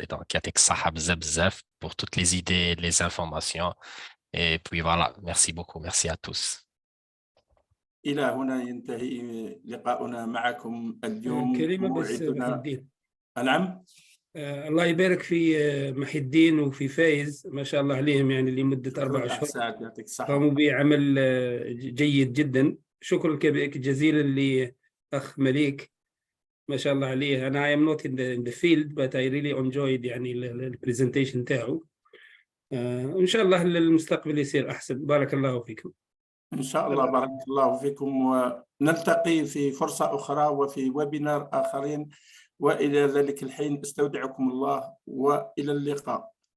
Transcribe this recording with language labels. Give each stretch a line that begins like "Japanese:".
French: Et donc, Yatek Sahab Zebzef pour toutes les idées, les informations. Et puis voilà, merci beaucoup. Merci à tous.
Arabic: إلى هنا ينتهي لقاؤنا معكم اليوم. كلمة بس محي الدين. نعم. الله يبارك في محي الدين وفي فايز، ما شاء الله عليهم، يعني لمدة 4 أشهر قاموا بعمل جيد جدا. شكرا جزيلا لأخ مليك، ما شاء الله عليه. أنا
English: I am not in the field but I really enjoyed
Arabic: يعني البرزنتيشن تاعه. إن شاء الله المستقبل يصير أحسن. بارك الله فيكم. إن شاء الله بارك الله فيكم، ونلتقي في فرصة أخرى وفي ويبينار آخرين، وإلى ذلك الحين استودعكم الله وإلى اللقاء.